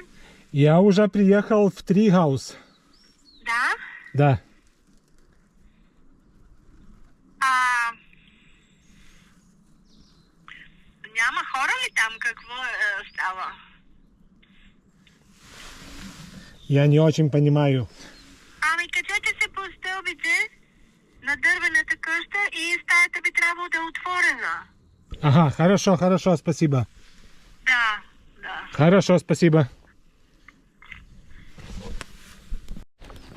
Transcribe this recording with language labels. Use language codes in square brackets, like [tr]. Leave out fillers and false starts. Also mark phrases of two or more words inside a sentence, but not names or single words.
[ru] Я уже приехал в Трихаус. Да? Да. [bg] Няма хора ли там? Какво става? [ru] Я не очень понимаю. [bg] Ами качете се по стълбите на дървената къща и стаята би трябвало да е отворена. [ru] Ага, хорошо, спасибо. Да. Хорошо, спасибо.